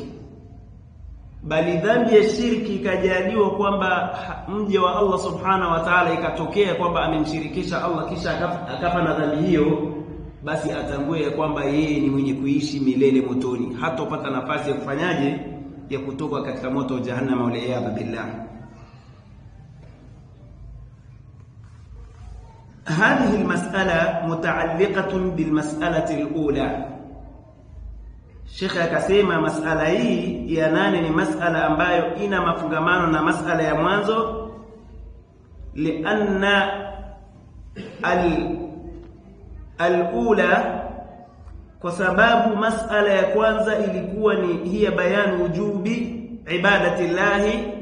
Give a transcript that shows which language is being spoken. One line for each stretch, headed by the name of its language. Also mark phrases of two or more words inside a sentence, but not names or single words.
Swahili: Bali dhambi ya shirki ikajaliwa kwamba mje wa Allah Subhanahu wa Ta'ala ikatokea kwamba amemshirikisha Allah kisha akafa na dhambi hiyo, basi atambue kwamba yeye ni mwenye kuishi milele motoni, hatopata nafasi ya kufanyaje, ya kutoka katika moto wa jahannam
Arabic: والعياذ بالله. هذه المسألة متعلقة بالمسألة الأولى.
Swahili: Sheikh akasema masala hii ya 8 ni masala ambayo ina mafungamano na masala ya mwanzo,
Arabic: لأن الأولى,
Swahili: kwa sababu masala ya kwanza ilikuwa ni
Arabic: هي بيان وجوب عبادة الله.